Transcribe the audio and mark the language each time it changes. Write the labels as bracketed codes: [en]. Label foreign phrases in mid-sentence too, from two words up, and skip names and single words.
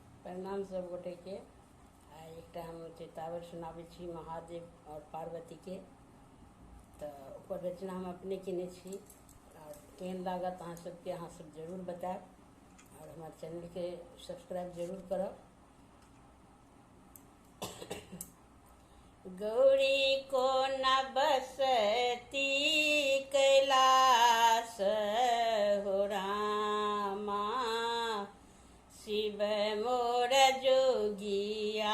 [mai] प्रणाम सब गोटे के। एक हम चेतावर सुनाबै छी महादेव और पार्वती के। तो ओकर रचना हम अपने केने छी और केहन लागत अहाँ सबके अहाँ सब जरूर बताएब और हमारे चैनल के सब्सक्राइब जरूर करब। गौरी को न बसती कैलास हो रामा, शिव मोर जोगिया।